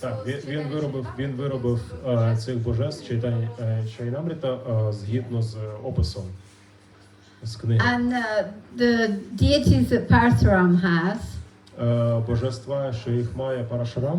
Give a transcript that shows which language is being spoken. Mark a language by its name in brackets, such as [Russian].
[Ukrainian] Так, він виробив цих божеств Чайтанямрита згідно з описом з книги. [English] And the deities that Parashuram has, [Ukrainian] Божества, що їх має Парашурам,